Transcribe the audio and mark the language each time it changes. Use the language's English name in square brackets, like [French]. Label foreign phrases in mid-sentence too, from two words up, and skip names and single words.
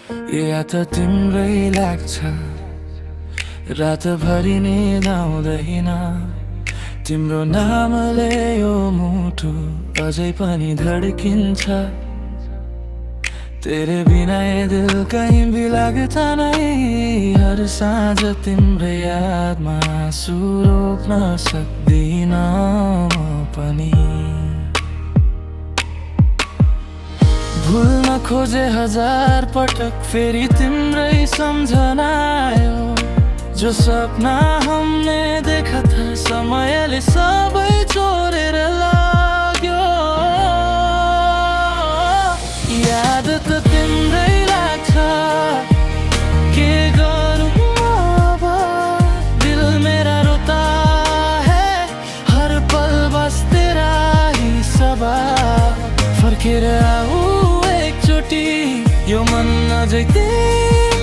[Nepali] या त तिम्रै लाग्छ रातभरि निद आउँदैन तिम्रो नामले यो मुटु अझै पनि धड्किन्छ [Hindi] तेरे बिना ये दिल कहीं भी लगता नहीं [Nepali] हर साँझ तिम्रै यादमा आँसु रोक्न सक्दिन म पनि भुल्न खोजे हजार पटक फेरि तिम्रै सम्झना आयो [Hindi] जो सपना हमने देखा था [Nepali] समयले सबै चोरेर लाग्यो याद त तिम्रै लाग्छ के गरौँ अब [Hindi] दिल मेरा रोता है हर पल बस तेरा ही सवाल [Nepali] फर्केर आऊ एकचोटि यो मन अझै